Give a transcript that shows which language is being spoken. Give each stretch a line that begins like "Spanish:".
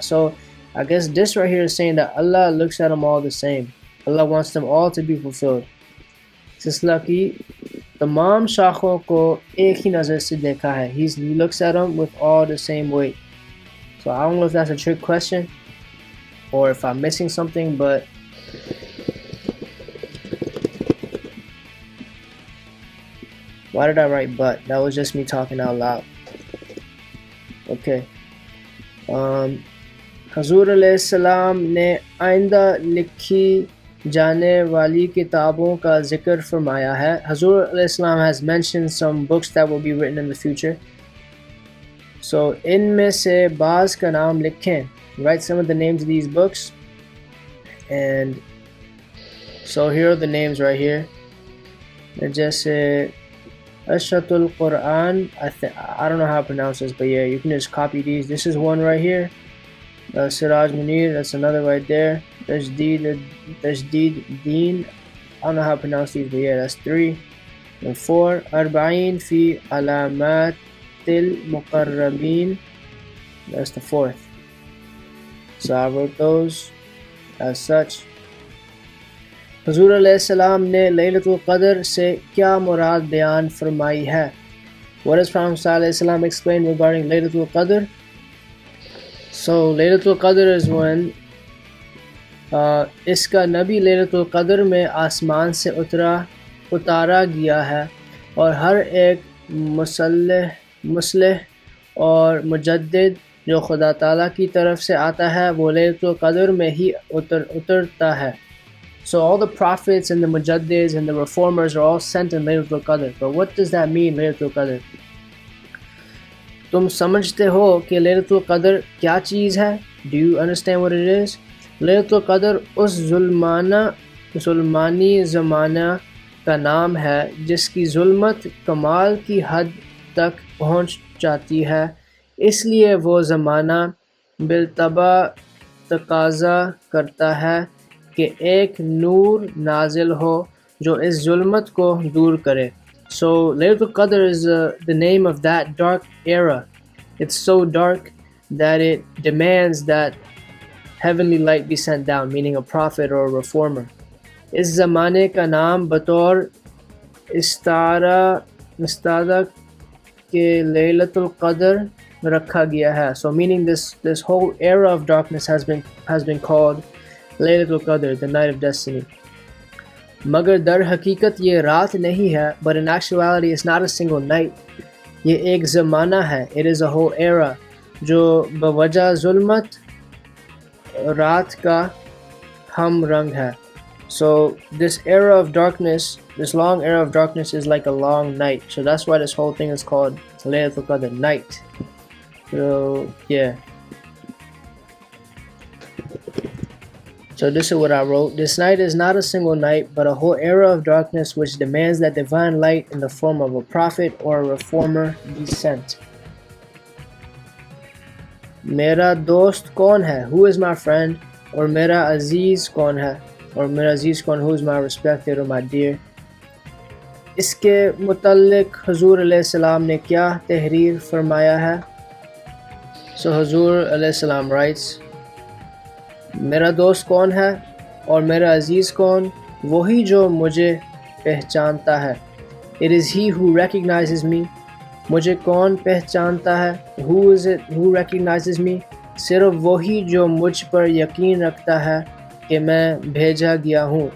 English: So I guess this right here is saying that Allah looks at them all the same. Allah wants them all to be fulfilled.
Hindi: सिलसिला की तमाम शाखों को एक ही नज़र से देखा है.
English: He looks at them with all the same weight. So I don't know if that's a trick question or if I'm missing something, but why did I write but? That was just me talking out loud. Okay.
Hindi: हजूर अलैहिस्सलाम ने आइंदा लिखी जाने वाली किताबों का जिक्र फरमाया है.
English: हजूर अलैहिस्सलाम has mentioned some books that will be written in the future.
Hindi: So इनमें से बाज़ का नाम लिखें.
English: Write some of the names of these books. And so here are the names right here. जैसे Ashratul Quran, I don't know how to pronounce this, but yeah, you can just copy these. This is one right here. Siraj Munir, that's another right there. Tajdeed Deen, I don't know how to pronounce these, but yeah, that's 3. And 4, Arba'in fi Alamatil Muqarrabin, that's the 4th. So I wrote those as such.
Hindi: हजूर अलैहिस्सलाम ने लैलतुल क़द्र से क्या मुराद बयान फरमाई है?
English: What does Prophet ﷺ explain regarding Laylatul Qadr? So Laylatul Qadr is when
Hindi: इसका नबी लैलतुल क़द्र में आसमान से उतारा गया है और हर एक मुसल्ह और मुजद्दिद जो खुदा ताला की तरफ से आता है वो लैलतुल क़द्र में ही उतरता है.
English: So all the prophets and the mujaddids and the reformers are all sent in Laylatul Qadr. But what does that mean, Laylatul Qadr?
Hindi: तुम समझते हो कि Laylatul Qadr क्या चीज़ है?
English: Do you understand what it is?
Hindi: Laylatul Qadr उस जुल्मानी ज़माना का नाम है जिसकी जुल्मत कमाल की हद तक पहुँच जाती है. इसलिए वो ज़माना बिलतबा तकाज़ा करता है कि एक नूर नाजिल हो जो इस जुल्मत को दूर करे.
English: So Laylatul Qadr is the name of that dark era. It's so dark that it demands that heavenly light be sent down, meaning a prophet or a reformer.
Hindi: इस ज़माने का नाम बतौर इस्तारा के Laylatul Qadr रखा गया है.
English: So meaning this whole era of darkness has been called Laylatul Qadr, the night of destiny.
Hindi: मगर दर हकीकत ये रात नहीं है,
English: but in actuality it's not a single night.
Hindi: ये एक ज़माना है.
English: It is a whole era
Hindi: जो बवजह ज़ुल्मत रात का हम रंग है.
English: So this era of darkness, this long era of darkness is like a long night. So that's why this whole thing is called Laylatul Qadr, night. So yeah. So this is what I wrote. This night is not a single night, but a whole era of darkness which demands that divine light in the form of a prophet or a reformer be sent.
Hindi: मेरा दोस्त कौन है?
English: Who is my friend?
Hindi: और मेरा अजीज़ कौन है? और मेरा अजीज़ कौन?
English: Who is my respected or my dear?
Hindi: इसके मुतल्लिक हजूर अलैहिस्सलाम ने क्या तहरीर फरमाया है? So हजूर अलैहिस्सलाम writes, मेरा दोस्त कौन है और मेरा अजीज़ कौन? वही जो मुझे पहचानता है.
English: It is he who recognizes me.
Hindi: मुझे कौन पहचानता है?
English: Who is it who recognizes me?
Hindi: सिर्फ वही जो मुझ पर यकीन रखता है कि मैं भेजा गया हूँ.